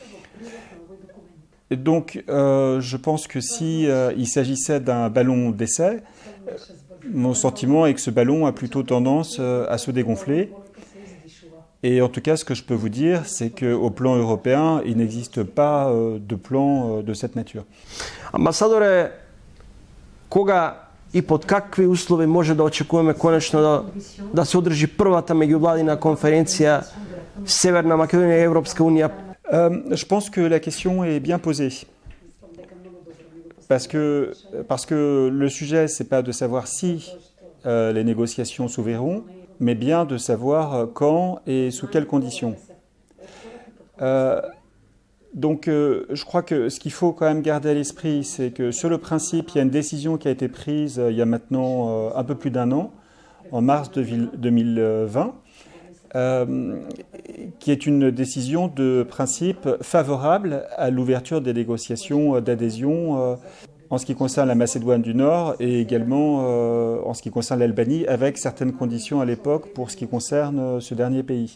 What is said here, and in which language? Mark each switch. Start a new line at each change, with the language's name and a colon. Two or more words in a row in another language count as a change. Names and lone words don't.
French: Et donc, je pense que si il s'agissait d'un ballon d'essai, mon sentiment est que ce ballon a plutôt tendance à se dégonfler. Et en tout cas, ce que je peux vous dire, c'est qu'au plan européen, il n'existe pas de plan de cette nature.
Macedonian: Амбасадоре, кога и под какви услови може да очекуваме конечно да се одржи првата меѓувладина конференција Северна Македонија и Европска Унија?
French: Je pense que la question est bien posée. Parce que le sujet, ce n'est pas de savoir si les négociations s'ouvriront, mais bien de savoir quand et sous quelles conditions. Donc je crois que ce qu'il faut quand même garder à l'esprit, c'est que sur le principe, il y a une décision qui a été prise il y a maintenant un peu plus d'un an, en mars 2020, qui est une décision de principe favorable à l'ouverture des négociations d'adhésion en ce qui concerne la Macédoine du Nord et également en ce qui concerne l'Albanie, avec certaines conditions à l'époque pour ce qui concerne ce dernier pays.